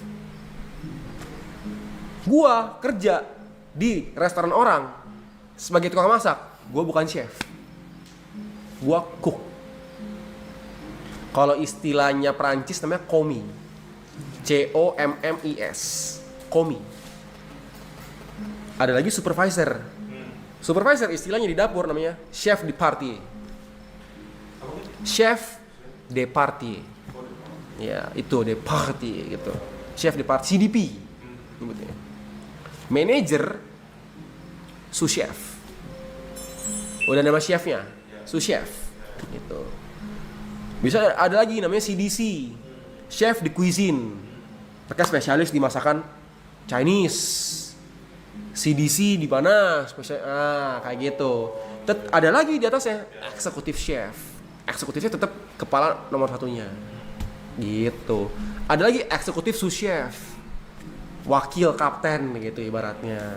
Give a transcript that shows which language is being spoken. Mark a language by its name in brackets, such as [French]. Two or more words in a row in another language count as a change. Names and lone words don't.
[Indonesian] Gua kerja di restoran orang sebagai tukang masak, gua bukan chef. Gua cook. Kalau istilahnya Perancis namanya commis. COMMIS. Commis. Ada lagi supervisor. Supervisor istilahnya di dapur namanya [French] chef de partie. Chef de partie. [Indonesian] Ya, itu [French] de partie [Indonesian] gitu. [French] Chef de partie, [Indonesian] CDP. Manager [French] sous chef. [Indonesian] Udah nama chefnya, [French] sous chef. [Indonesian] Gitu. Bisa ada lagi namanya CDC. [French] Chef de cuisine. [Indonesian] Mereka spesialis di masakan Chinese. CDC di mana kayak gitu. Ada lagi di atasnya eksekutif chef. Eksekutifnya tetap kepala nomor satunya gitu. Ada lagi eksekutif [French] sous chef, [Indonesian] wakil kapten gitu ibaratnya.